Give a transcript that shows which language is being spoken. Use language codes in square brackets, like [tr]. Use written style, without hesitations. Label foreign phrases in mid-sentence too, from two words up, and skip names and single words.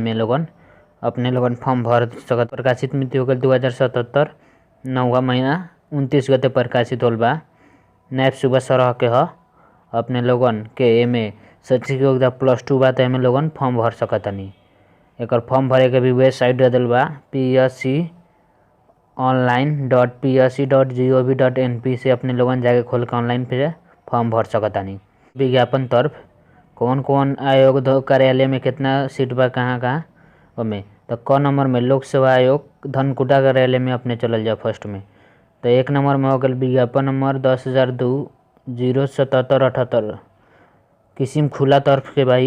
[bho] एमे लोगन अपने लोगन फॉर्म भर सकत। प्रकाशित मिति हो गल 2077 9वां महीना 29 गते प्रकाशित होल बा। नायब सूबा सरह के ह। अपने लोगन के एमे शैक्षिक योग्यता +2 बा। त एमे लोगन फॉर्म भर सकतानी। एकर फॉर्म भरे के भी वेबसाइट दे दिल बा psconline.psc.gov.np से अपने लोगन जाके खोल के ऑनलाइन पे फॉर्म भर सकतानी। विज्ञापन तरफ कौन कौन आयोग कार्यालय में कितना सीट बा कहाँ ओमे तो क नंबर में लोकसेवा आयोग धनकुटा कार्यालय में अपने चलल जाओ फर्स्ट में। तो 1 नंबर में हो गल विज्ञापन नंबर 10,002-07778 किस्म खुला तरफ के भाई।